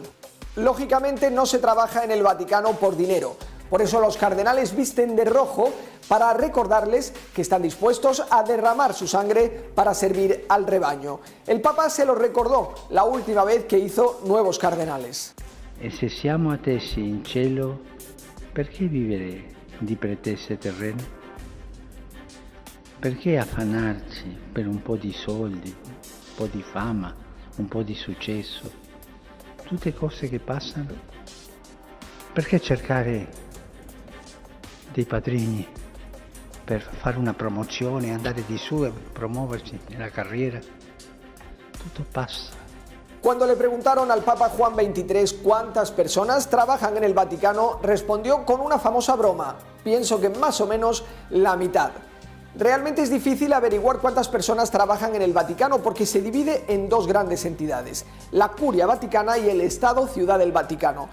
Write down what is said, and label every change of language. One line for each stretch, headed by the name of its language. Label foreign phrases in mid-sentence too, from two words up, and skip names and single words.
Spanish: Lógicamente no se trabaja en el Vaticano por dinero. Por eso los cardenales visten de rojo para recordarles que están dispuestos a derramar su sangre para servir al rebaño. El Papa se lo recordó la última vez que hizo nuevos cardenales.
Italian: E se siamo attesi in cielo, perché vivere di pretese terrene? Perché affannarci per un po' di soldi, un po' di fama, un po' di successo? Tutte cose che passano. Perché cercare dei padrini per fare una promozione, andare di su e promuoversi nella carriera? Tutto passa.
Spanish: Cuando le preguntaron al Papa Juan XXIII cuántas personas trabajan en el Vaticano, respondió con una famosa broma: pienso que más o menos la mitad. Realmente es difícil averiguar cuántas personas trabajan en el Vaticano porque se divide en dos grandes entidades, la Curia Vaticana y el Estado Ciudad del Vaticano.